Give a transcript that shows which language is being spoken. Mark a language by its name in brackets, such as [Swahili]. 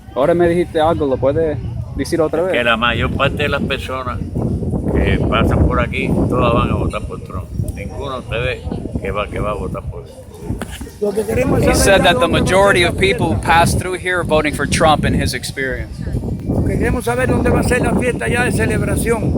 [Spanish] Ahora me dijiste algo, ¿lo puedes decir otra vez? Que la mayor parte de las personas que pasan por aquí, todas van a votar por Trump. Ninguno de ustedes que va a votar por él. [English] He said that the majority of people who pass through here are voting for Trump in his experience. [Spanish] Queremos saber dónde va a ser la fiesta ya de celebración.